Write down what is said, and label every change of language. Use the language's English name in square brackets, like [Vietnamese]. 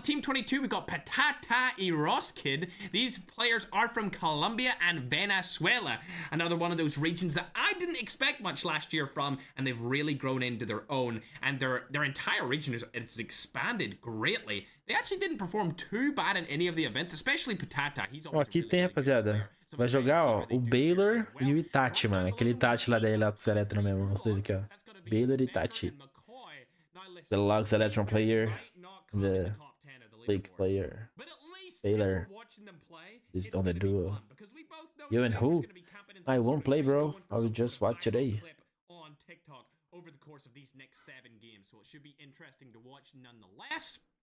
[English] Team 22, we got Patata y Roskid. These players are from Colombia and Venezuela. Another one of those regions that I didn't expect much last year from, and they've really grown into their own, and their entire region it's expanded greatly. They actually didn't perform too bad in any of the events, especially Patata. He's [Portuguese] aqui tem, rapaziada. Vai jogar, ó, o Baylor e o Itachi, mano. Aquele Itachi lá da Lux Electron mesmo, os dois aqui, ó. Baylor e Itachi. [English] The Lux Electron player, the League player. Baylor is on the duo. You and who? I won't play, bro. I will just watch today. On TikTok over the course of these next 7 games, so it should be interesting to watch nonetheless.